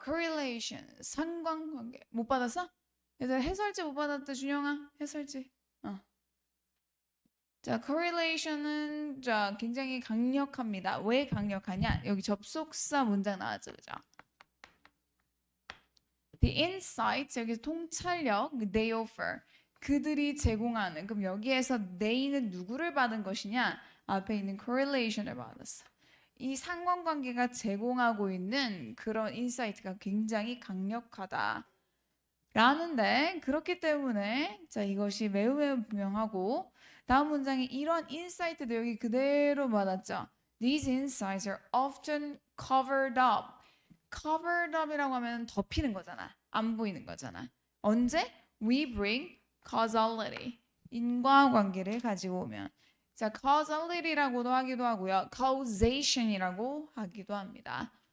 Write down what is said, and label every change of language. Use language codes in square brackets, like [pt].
[ko] correlation, 상관관계. 못 받았어? 얘들 해설지 못 받았다, 준영아. 해설지. 어. 자, correlation은 자, 굉장히 강력합니다. 왜 강력하냐? 여기 접속사 문장 나왔죠, 그죠? [en] The insights, [ko] 여기서 통찰력, [en] they offer. [ko] 그들이 제공하는. 그럼 여기에서 they는 누구를 받은 것이냐? 앞에 있는 correlation을 받았어. 이 상관관계가 제공하고 있는 그런 인사이트가 굉장히 강력하다. 라는데 그렇기 때문에 자 이것이 매우 매우 분명하고 다음 문장에 이런 인사이트도 여기 그대로 받았죠. [en] These insights are often covered up. [ko] covered up이라고 하면 덮이는 거잖아. 안 보이는 거잖아. 언제? [en] We bring causality. [ko] 인과관계를 가지고 오면. 자, causality라고도 하기도 하고요. causation이라고 하기도 합니다.